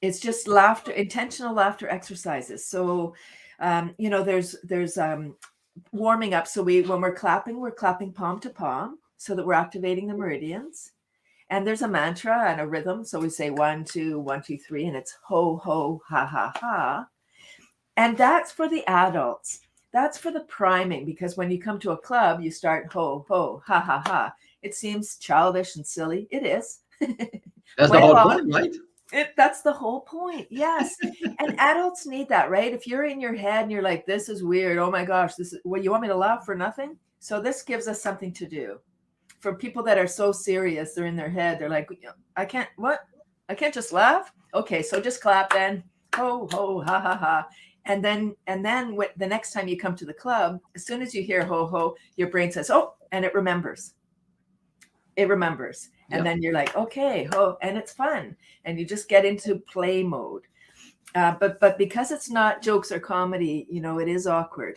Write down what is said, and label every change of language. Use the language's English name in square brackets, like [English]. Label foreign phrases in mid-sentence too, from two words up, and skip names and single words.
[English] It's just laughter, intentional laughter exercises. So, there's warming up. So when we're clapping palm to palm so that we're activating the meridians. And there's a mantra and a rhythm. So we say 1, 2, 1, 2, 3, and it's ho, ho, ha, ha, ha. And that's for the adults. That's for the priming, because when you come to a club, you start ho, ho, ha, ha, ha. It seems childish and silly. It is. That's the Well, whole point, right? that's the whole point. Yes. And adults need that, right? If you're in your head and you're like, this is weird. Oh my gosh, you want me to laugh for nothing? So this gives us something to do. For people that are so serious, they're in their head. They're like, I can't just laugh. Okay. So just clap then. Ho, ho, ha, ha, ha. And then the next time you come to the club, as soon as you hear ho, ho, your brain says, oh, and it remembers. And then you're like, okay, ho, and it's fun. And you just get into play mode. But because it's not jokes or comedy, it is awkward.